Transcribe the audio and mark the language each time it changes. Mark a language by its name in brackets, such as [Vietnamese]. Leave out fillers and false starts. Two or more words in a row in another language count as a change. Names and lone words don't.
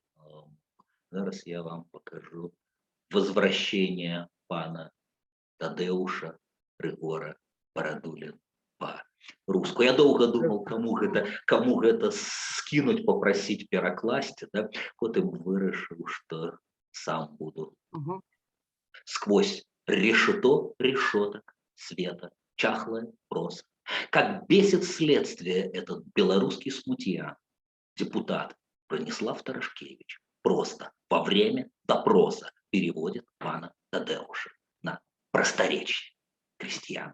[Belarusian] Зараз [Russian] я вам покажу [Belarusian] «Возвращение пана Тадэуша Рыгора Барадуліна» по-руску. Я доўга думаў, каму гэта скінуць, папрасіць перакласці, да? Потым вырашыў, што сам буду. [Russian] Сквозь решето решеток света чахлая проса. Как бесит следствие этот белорусский смутьян, депутат Браніслав Тарашкевич, просто во время допроса переводит пана Тадеуша на просторечие крестьян.